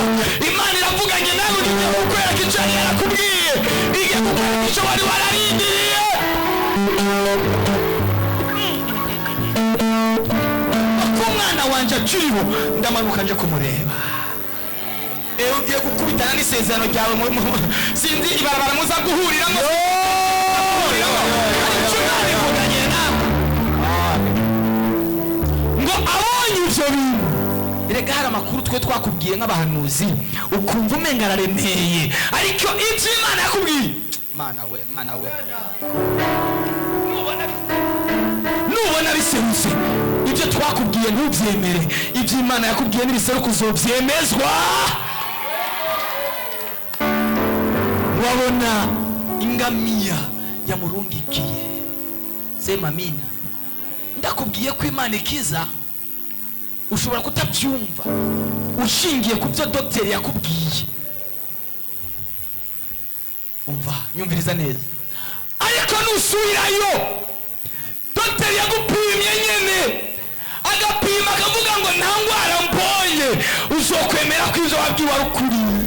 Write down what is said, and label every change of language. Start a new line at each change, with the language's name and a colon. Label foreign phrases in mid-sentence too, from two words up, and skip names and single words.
Rundi: Imana iravuganye nawe ugiye kukwereka icyo yari yarakubwiye, igiye kukwereka icyo wari wararindiriye. Ku mwana wanje akiriho ndamanuka nje kumureba. Ugiye gukubitana n'isezerano ryawe sinzi ibarabara muza guhuriramo. Ngo abonye ivyo bintu, erega hari amakuru twe twakubwiye nk'abahanuzi ukumva umenga araremeye, ariko ivyo Imana yakubwiye, mana we nubona biserutse ivyo twakubwiye ntuvyemere, ivyo Imana yakubwiye nibiseruka uzovyemezwa. Wabona ingamiya yamurungikiye,
Swahili: sema amina.
Rundi: Ndakubwiye ko Imana ikiza ushobora kutabyumva ushingiye ku byo dogiteri yakubwiye. Umva, nyumviriza neza. Ariko nusubirayo dogiteri yagupimye nyene agapima akavuga ngo nta ndwara mbonye, uzokwemera ko ivyo wabwiwe ari ukuri.